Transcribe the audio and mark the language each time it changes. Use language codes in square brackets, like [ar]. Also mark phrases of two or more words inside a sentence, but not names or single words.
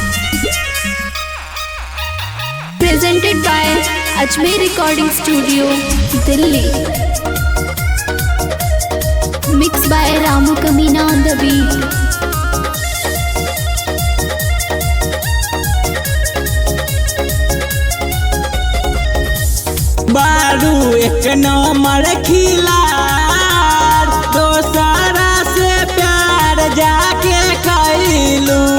[en] Presented by Ajmer Recording Studio, Delhi. Mixed by Ramu Kamina on the beat. [bho] बारू एक नंबर खिलाड़, दोसरा से प्यार जाके कैलू।